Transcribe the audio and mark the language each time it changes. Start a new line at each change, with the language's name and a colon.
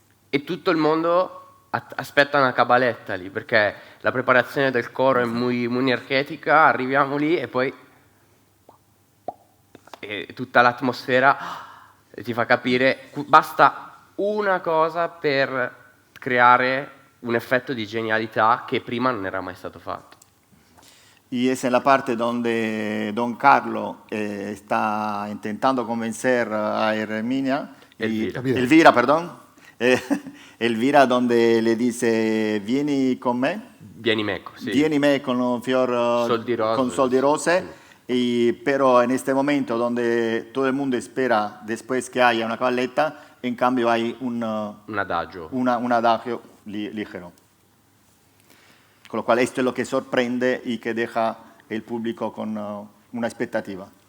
Italian: E tutto il mondo aspetta una cabaletta lì, perché la preparazione del coro è muy archetica, arriviamo lì e poi tutta l'atmosfera ti fa capire, basta una cosa per creare un effetto di genialità che prima non era mai stato fatto.
Spanish: Y es en la parte donde Don Carlo está intentando convencer a Elvira, perdón. Elvira, donde le dice: vieni con me.
Italian: Vieni meco, sì. Vieni me con un fior con sol di rose.
Spanish: Pero en este momento donde todo el mundo espera después que haya una caballetta, en cambio hay un adagio, un adagio ligero. Con lo cual esto es lo que sorprende y que deja el público con una expectativa.